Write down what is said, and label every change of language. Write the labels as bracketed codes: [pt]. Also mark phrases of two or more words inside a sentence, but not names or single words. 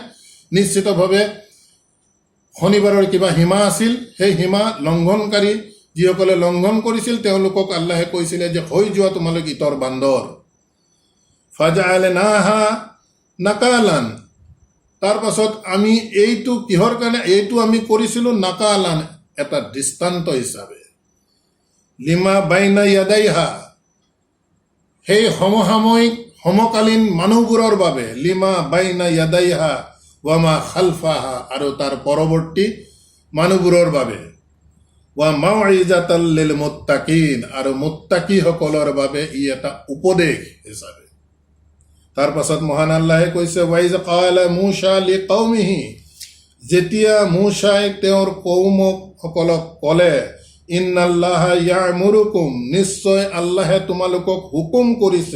[as] নিশ্চিতভাৱে শনিবাৰৰ কিবা সীমা আছিল, সেই সীমা লংঘনকাৰী যিসকলে লংঘন কৰিছিল তেওঁলোকক আল্লাহে কৈছিলে যে হৈ যোৱা তোমালোক ইতৰ বান্দৰ। [ar] فجعلناها نكالا, [as] তাৰ পাছত আমি এইটো কিহৰ কাৰণে, এইটো আমি কৰিছিলোঁ নাকালান, এটা দৃষ্টান্ত হিচাপে, [ar] لما بين يديها, [as] সেই সমসাময়িক সমকালীন মানুহবোৰৰ বাবে, [ar] لما بين يديها وما خلفها, [as] আৰু তাৰ পৰৱৰ্তী মানুহবোৰৰ বাবে, [ar] وموعظة للمتقين, [as] আৰু মুত্তাকিসকলৰ বাবে ই এটা উপদেশ হিচাপে। তাৰ পাছত মহান আল্লাহে কৈছে, [ar] وإذ قال موسى لقومه, [as] যেতিয়া মূসাই তেওঁৰ কৌমসকলক ক'লে, [ar] إن الله يأمركم, [as] নিশ্চয় আল্লাহে তোমালোকক হুকুম কৰিছে।